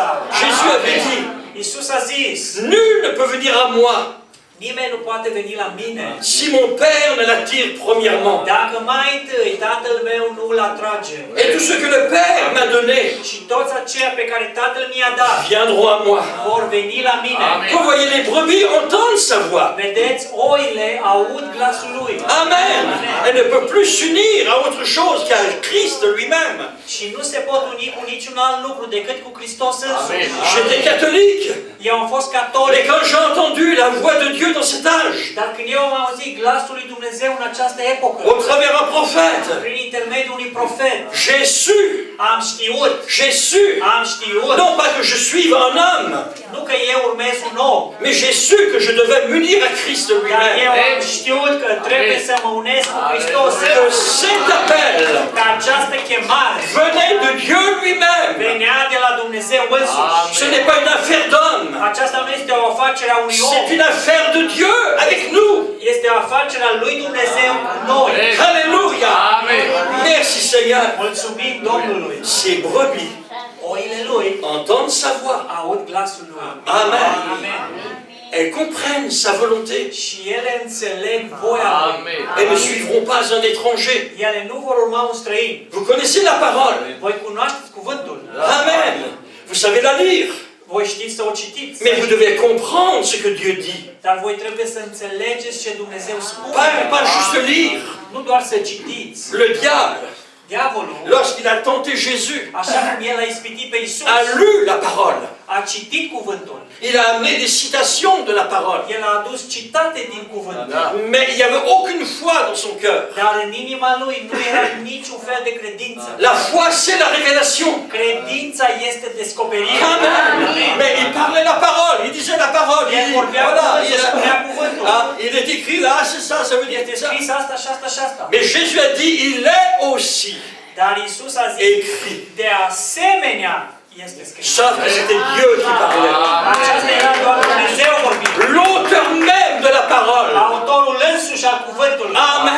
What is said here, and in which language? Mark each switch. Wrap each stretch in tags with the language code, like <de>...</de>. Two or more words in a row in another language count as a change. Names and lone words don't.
<fr>Jésus avait dit,</fr> <ro>Iisus a zis,</ro> <fr>nul ne peut venir à moi</fr> <ro>nimeni nu poate veni la mine</ro> <fr>si mon Père ne l'attire premièrement.</fr> <ro>dacă mai întâi Tatăl meu nu îl atrage.</ro> <fr>Et tout ce que le Père m'a donné</fr> <ro>Și toți aceia pe care Tatăl mi-a dat</ro> <fr>viendront à moi.</fr> <ro>vor veni la mine.</ro> <fr>Vous voyez, les brebis entendent sa voix.</fr> <ro>Vedeți, oile aud glasul lui.</ro> <fr>Amen. Elles ne peuvent plus s'unir à autre chose qu'à Christ lui-même.</fr> <ro>Și nu se pot uni cu niciun alt lucru decât cu Hristos însuși.</ro> <fr>J'étais catholique.</fr> <ro>Eu am fost</ro> <fr>Mais</fr> <ro>catolic.</ro> <fr>quand j'ai entendu la voix de Dieu dans cet âge,</fr> <ro>Dar când eu am auzit glasul lui Dumnezeu în această epocă,</ro> <fr>au travers un prophète,</fr> <ro>prin intermediul unui profet,</ro> <fr>j'ai su,</fr> <ro>am știut,</ro> <fr>j'ai su, non pas que je suive un homme,</fr> <ro>nu că eu urmez un om,</ro> <fr>mais j'ai su que je devais m'unir à Christ</fr> <ro>dar eu</ro> <fr>lui-même.</fr> <ro>am știut că trebuie să mă unesc cu Hristos.</ro> <fr>Que cet appel</fr> <ro>Că această chemare</ro> <fr>venait de Dieu lui-même.</fr> <ro>venea de la Dumnezeu însuși.</ro> <fr>Ce n'est pas une affaire d'homme,</fr> <ro>Aceasta nu este o afacere a unui om,</ro> <fr>c'est une affaire de Dieu avec nous.</fr> <ro>este o afacere a lui Dumnezeu cu noi.</ro> <fr>Alléluia. Merci Seigneur.</fr> <ro>Mulțumim Domnului.</ro> <fr>Ces brebis</fr> <ro>Oile lui</ro> <fr>entendent sa voix.</fr> <ro>aud glasul lui.</ro> <fr>Amen.</fr> <ro>Amen.</ro> <fr>Elles comprennent sa volonté.</fr> <ro>Și ele înțeleg voia lui.</ro> <fr>Elles ne suivront pas un étranger.</fr> <ro>Ele nu vor urma un străin.</ro> <fr>Vous connaissez la parole.</fr> <ro>Voi cunoașteți cuvântul.</ro> <fr>Amen. Vous savez la lire.</fr> <ro>Voi știți să o citiți.</ro> <fr>Mais vous devez comprendre ce que Dieu dit.</fr> <ro>Dar voi trebuie să înțelegeți ce Dumnezeu spune.</ro> <fr>Pas juste lire.</fr> <ro>Nu doar să citiți.</ro> <fr>Le diable,</fr> <ro>Diavolul,</ro> <fr>lorsqu'il a tenté Jésus,</fr> <ro>așa cum el a ispitit pe Iisus,</ro> <fr>a lu la parole.</fr> <ro>a citit cuvântul.</ro> <fr>Il a amené des citations de la parole.</fr> <ro>El a adus citate din cuvânt.</ro> <fr>Mais il n'y avait aucune foi dans son cœur.</fr> <ro>Dar în inima lui nu era niciun fel de credință.</ro> <fr>La foi, c'est la révélation.</fr> <ro>Credința este descoperirea.</ro> <fr>Amen. Mais il parlait la parole, il disait la parole.</fr> <ro>El vorbea cuvântul, spunea cuvântul.</ro> <fr>Il est écrit là, c'est ça, ça veut dire</fr> <ro>Este</ro> <fr>ça.</fr> <ro>scris asta și asta și asta.</ro> <fr>Mais Jésus a dit, il est aussi</fr> <ro>Dar Iisus a zis,</ro> <fr>écrit.</fr> <ro>de asemenea este scris.</ro> <fr>Sauf que c'était Dieu qui parlait.</fr> <ro>Aceasta era doar Dumnezeu vorbind.</ro> <fr>L'auteur même de la parole.</fr> <ro>Autorul însuși al cuvântului.</ro>